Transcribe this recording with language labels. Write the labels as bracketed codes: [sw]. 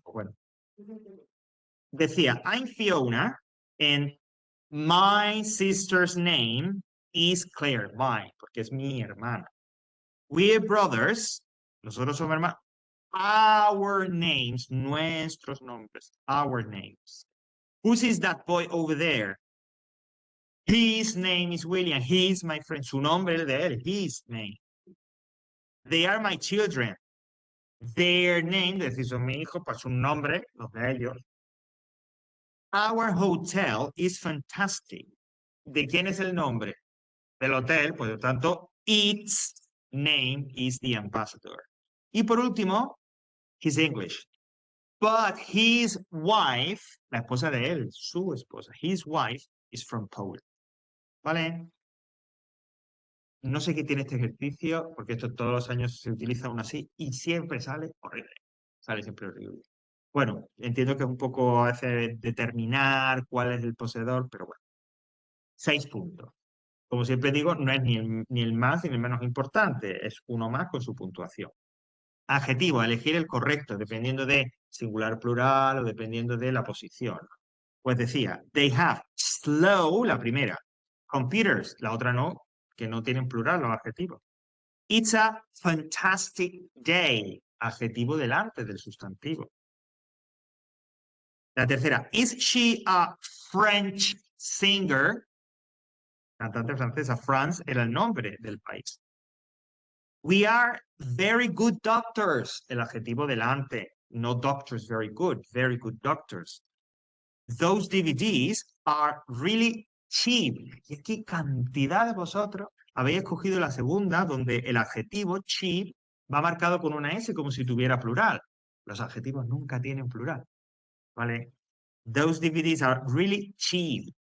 [es] Pues bueno. Decía, [en] I'm Fiona and my sister's name is Claire. [es] My, porque es mi hermana. [en] We're brothers. [es] Nosotros somos hermanos. [en] Our names, [es] nuestros nombres, [en] our names. Who's is that boy over there? His name is William. He's my friend. [es] Su nombre es de él. [en] His name. They are my children. Their name, [es] es decir, son mi hijo, pues su nombre, los de ellos. [en] Our hotel is fantastic. [es] ¿De quién es el nombre? Del hotel, por lo tanto, [en] its name is the ambassador. [es] Y por último, [en] his English. But his wife, [es] la esposa de él, su esposa, [en] his wife is from Poland. [es] ¿Vale? No sé qué tiene este ejercicio, porque esto todos los años se utiliza aún así y siempre sale horrible. Sale siempre horrible. Bueno, entiendo que es un poco a veces determinar cuál es el poseedor, pero bueno. 6 puntos. Como siempre digo, no es ni el más ni el menos importante, es uno más con su puntuación. Adjetivo, elegir el correcto, dependiendo de singular, plural o dependiendo de la posición. Pues decía, [en] they have slow, [es] la primera, computers, la otra no, que no tienen plural los adjetivos. [en] It's a fantastic day, [es] adjetivo delante del sustantivo. La tercera, [en] is she a French singer? [es] Cantante francesa. France era el nombre del país. [en] We are very good doctors, [es] el adjetivo delante. [en] No doctors very good doctors. Those DVDs are really cheap. [es] Y aquí cantidad de vosotros habéis escogido la segunda, donde el adjetivo cheap va marcado con una S como si tuviera plural. Los adjetivos nunca tienen plural. ¿Vale? [en] Those DVDs are really cheap.